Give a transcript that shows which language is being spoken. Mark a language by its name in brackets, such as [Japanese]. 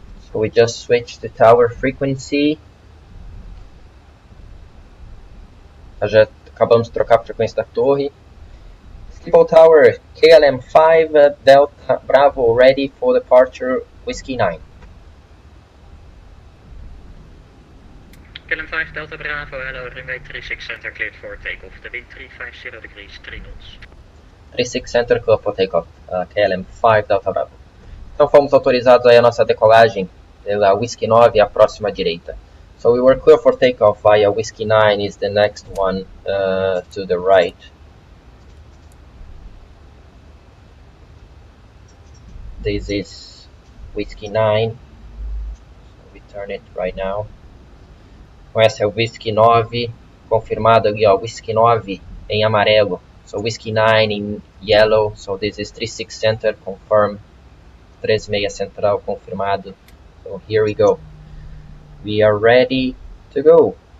[English] So we just switched the tower frequency. [Portuguese] Já acabamos de trocar a frequência da torre. [English] Schiphol Tower, KLM 5 Delta Bravo, ready for departure, Whiskey 9. KLM 5 Delta Bravo, hello, runway 36 center cleared for takeoff. The wind 350 degrees, 3 knots. 36 center cleared for takeoff, KLM 5 Delta Bravo. [Portuguese] Então fomos autorizados aí a nossa decolagem pela Whiskey 9 à próxima direita. [English] So we were clear for takeoff via Whiskey 9 is the next one to the right. This is Whiskey 9. So we turn it right now. [Portuguese] Então essa é o Whiskey 9, confirmado ali, ó, Whiskey 9 em amarelo. [English] So Whiskey 9 in yellow, so this is 36 center, confirm. [Portuguese] 36 central, confirmado. [English] So here we go. We are ready to go.